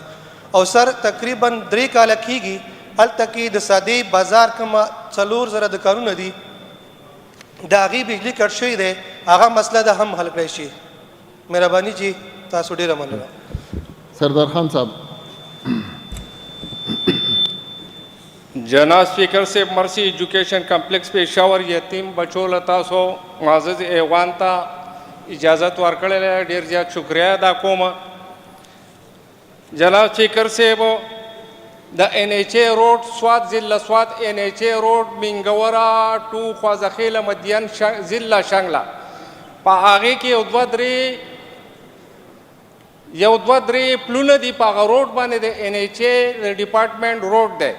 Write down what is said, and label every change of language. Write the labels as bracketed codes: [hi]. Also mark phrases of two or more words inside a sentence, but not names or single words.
[ps] او سر تقریبا 3 کاله کېږي هلته کې د سادې بازار کوم 4,000 دکانونه دي د هغې بجلي کټ شوی دی، هغه مسله ده هم حل کړی شي. مهرباني جی تاسو ډېره مننه. سردار خان صاحب. جناب سپیکر سے مرسی ایجوکیشن کمپلیکس پېښور یتیم بچو له تاسو معزز ایوان ته اجازت ورکړې ډېر زیات شکریه ادا کوم. جناب سپیکر صاحب د این ایچ اے روډ سوات ضلع سوات این ایچ اے روډ مینګورا ټو خوازخیل مدین ضلع شنګله په هغې کې یو دوه درې پلونه دي په هغه روډ باندې د این ایچ اے ډپارټمنټ روډ دی.